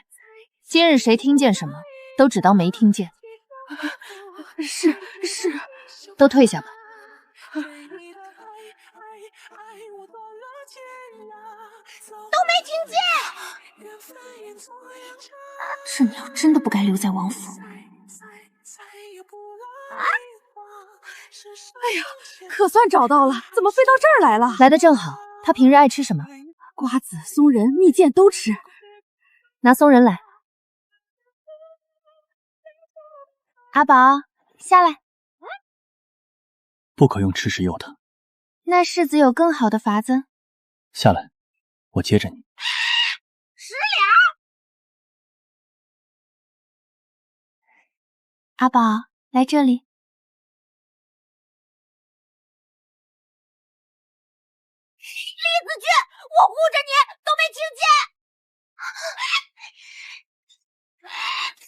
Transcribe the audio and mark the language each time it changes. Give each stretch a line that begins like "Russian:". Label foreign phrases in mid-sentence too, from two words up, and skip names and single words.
Chinese: 今日誰聽見什麼，都只當沒聽見。是。都退下吧。都沒聽見。這鳥真的不該留在王府。哎呀，可算找到了，怎麼飛到這兒來了？來得正好，他平日愛吃什麼？瓜子、松仁、蜜餞都吃。拿松仁來。阿寶，下來。不可用吃食誘他。那世子有更好的法子？下來，我接着你。10 兩。阿寶，來這裡。立字據，我護着你，都沒聽見。